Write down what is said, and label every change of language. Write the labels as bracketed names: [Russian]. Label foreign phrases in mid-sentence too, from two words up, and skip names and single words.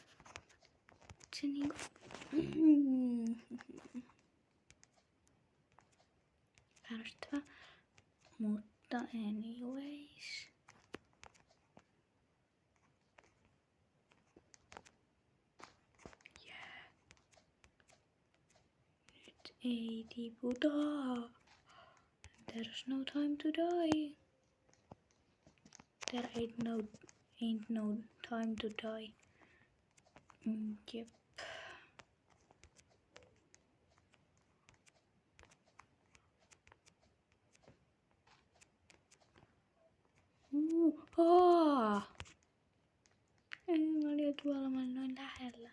[Finnish] Se niinku... Ärsyttävä. Mutta anyways. Yeah. Nyt ei tiputa. [English] There's no time to die. There ain't no time to die. [Finnish] Jep. Ei, mä olin jo tuolla, mä olin noin lähellä.